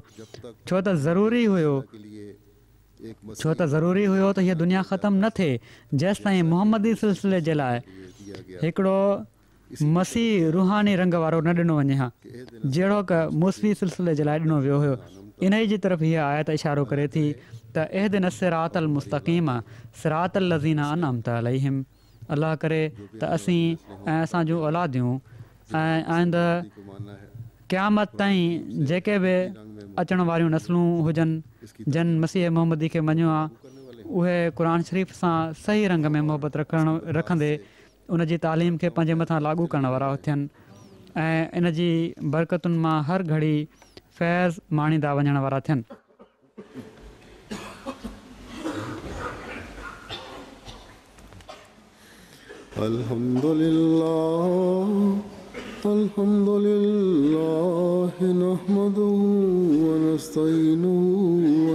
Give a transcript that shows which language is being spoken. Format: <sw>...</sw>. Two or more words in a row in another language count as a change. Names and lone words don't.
<sd>छो त ज़रूरी हुयो त हीअ दुनिया ख़तमु न थिए जेसि ताईं मुहम्मदी सिलसिले जे लाइ हिकिड़ो मसीह रूहानी रंग वारो न ॾिनो वञे हा, जहिड़ो क मूसवी सिलसिले जे लाइ ॾिनो वियो हुयो। इन ई जी तरफ़ हीअ आयत इशारो करे थी त</sd> <ar>اهدنا الصراط المستقيم صراط الذين أنعمت عليهم.</ar> <sd>अलाह करे त असीं ऐं असां जूं औलादियूं ऐं आईंदह क़यामत ताईं जेके बि अचण वारियूं नस्लूं हुजनि जिन मसीह मोहम्मदी खे मञियो आहे, उहे क़ुरान शरीफ़ सां सही रंग में मोहबत रखंदे उन जी तालीम खे पंहिंजे मथां लागू करण वारा थियनि ऐं इन जी बरकतुनि मां हर घड़ी फैज़ माणींदा वञण वारा थियनि।</sd> <ar>الحمد لله نحمده ونستعينه و</ar>